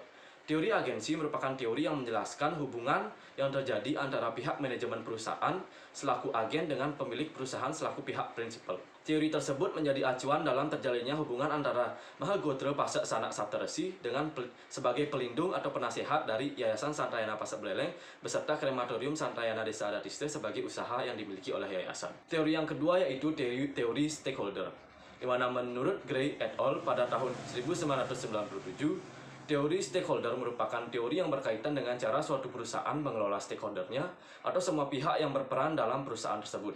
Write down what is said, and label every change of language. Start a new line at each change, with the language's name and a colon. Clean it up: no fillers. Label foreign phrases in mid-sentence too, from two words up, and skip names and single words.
Indonesian: Teori agensi merupakan teori yang menjelaskan hubungan yang terjadi antara pihak manajemen perusahaan selaku agen dengan pemilik perusahaan selaku pihak prinsipal. Teori tersebut menjadi acuan dalam terjalinnya hubungan antara Mahagotra Pasek Sanak Saptarsi sebagai pelindung atau penasehat dari Yayasan Santayana Pasek Buleleng beserta krematorium Santayana Desa Adatiste sebagai usaha yang dimiliki oleh yayasan. Teori yang kedua yaitu teori stakeholder, di mana menurut Gray et al. Pada tahun 1997, Teori stakeholder merupakan teori yang berkaitan dengan cara suatu perusahaan mengelola stakeholdernya atau semua pihak yang berperan dalam perusahaan tersebut.